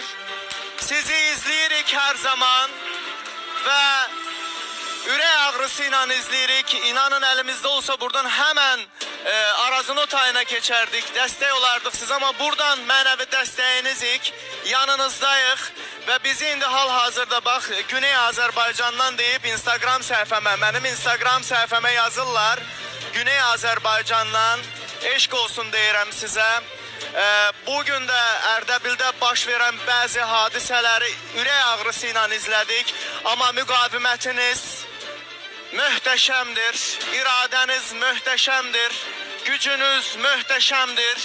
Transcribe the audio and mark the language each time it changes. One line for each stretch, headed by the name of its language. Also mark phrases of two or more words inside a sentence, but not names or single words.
Azerbaijani: Sizi izleyirik her zaman ve ürək ağrısıyla izleyirik. İnanın elimizde olsa buradan hemen Arazınot ayına geçerdik, destek olardık siz, ama buradan mənəvi dəstəyinizdik, yanınızdayıq ve bizi indi hal-hazırda bax Güney Azərbaycandan deyib Instagram səhifəmə, mənim Instagram səhifəmə yazırlar. Güney Azərbaycandan eşq olsun deyirəm sizə. Bugün de Erdebil'de baş veren bazı hadisələri ürək ağrısıyla izledik, ama müqavimətiniz möhtəşəmdir, iradəniz möhtəşəmdir, gücünüz möhtəşəmdir.